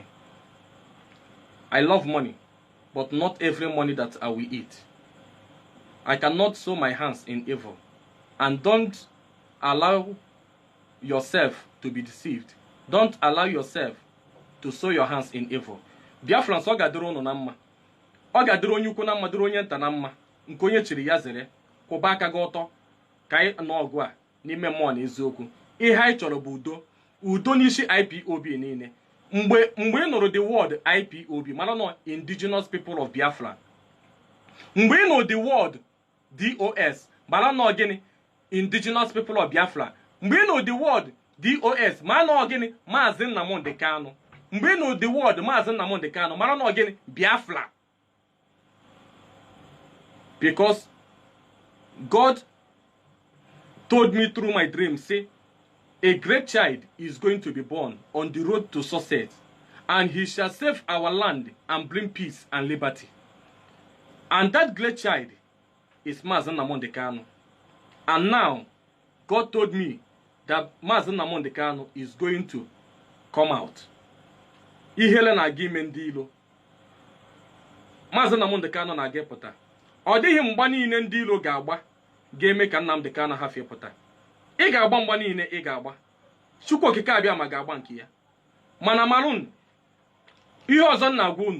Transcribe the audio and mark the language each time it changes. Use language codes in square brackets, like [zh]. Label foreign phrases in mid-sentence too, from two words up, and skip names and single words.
[en] I love money, but not every money that I will eat. I cannot sow my hands in evil. And don't allow yourself to be deceived. Don't allow yourself to sow your hands in evil. [ig] Biafrans ọ ga-adịrị unu na mma. Ọ ga-adịrị onye ukwu na mma, dịrị onye nta na mma. Nke onye chiri ya zere. Kwụba aka gị ọtọ ka anyị nọ ọgụ a n'ime mmụọ na eziokwu. Ihe anyị chọrọ bụ udo. Udo n'isi IPOB niile. Mgbe ị nụrụ [en] the word [ig] IPOB, mana nọ Indigenous People of Biafra. Mgbe ị nụrụ [en] the word [ig] DOS, mana nọ gịnị? Indigenous People of Biafra. Mgbe ị nụrụ [en] the word [ig] DOS, mana nọ gịnị? Maazị Nnamdi Kanu. Mgbe ị nụrụ [en] the word [ig] Maazị Nnamdi Kanu, mana nọ gịnị? Biafra. [en] Because God told me through my dream, say, a great child is going to be born on the road to success, and he shall save our land and bring peace and liberty. And that great child is Maazị Nnamdi Kanu. And now, God told me that Maazị Nnamdi Kanu is going to come out. [ig] Ihele na-aga ime ndị ilo. Maazị Nnamdi Kanu na-aga pụta. Ọ dịghị mgba niile ndị ilo ga-agba ga-eme ka Nnamdi Kanu hafie pụta. Ị ga-agba mgba niile ị ga-agba. Chukwu okike abịa ma ga-agba nke ya. Mana marun, ihe ọzọ na-agwa unu.